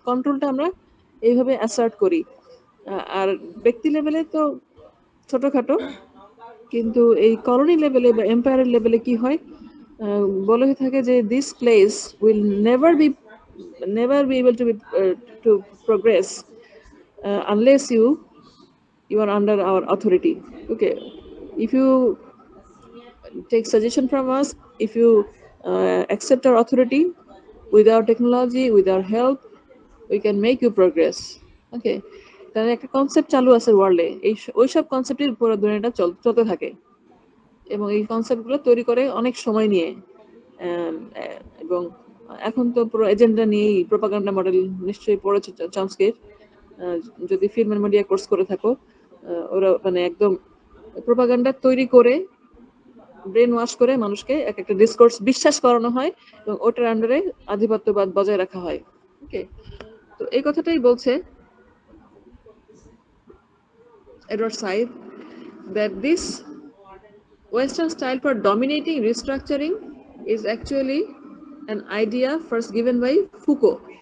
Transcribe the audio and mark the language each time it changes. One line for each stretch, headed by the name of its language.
Bangla: কন্ট্রোলটা আমরা এইভাবে অ্যাসার্ট করি। আর ব্যক্তি লেভেলে তো ছোটখাটো, কিন্তু এই কলোনি লেভেলে বা এম্পায়ারের লেভেলে কি হয়, বলা হয়ে থাকে যে
English: This place will never be able to progress unless you are under our authority. Okay, if you take suggestion from us, if you accept our authority, with our technology, with our help, we can make you progress.
Bangla: Okay, তাহলে একটা concept চালু আছে ওয়ার্ল্ডে, এই ওইসব কনসেপ্টের পুরো দুনিয়াটা চলতে থাকে, এবং এই কনসেপ্টগুলো তৈরি করে অনেক সময় নিয়ে, এবং এখন তো পুরো এজেন্ডা নিয়েই প্রোপাগান্ডা মডেল নিশ্চয়ই পড়েছে চমস্কির, যদি ফিল্ম এন্ড মিডিয়া কোর্স করে থাকো, ওরা মানে একদম প্রোপাগান্ডা তৈরি করে ব্রেন ওয়াশ করে মানুষকে এক একটা ডিসকোর্স বিশ্বাস করানো হয় এবং ওটার আন্ডারে আধিপত্যবাদ বজায় রাখা হয়। ওকে, তো এই কথাটাই বলছে Edward Saeed,
English: that this Western style for dominating restructuring is actually an idea first given by Foucault.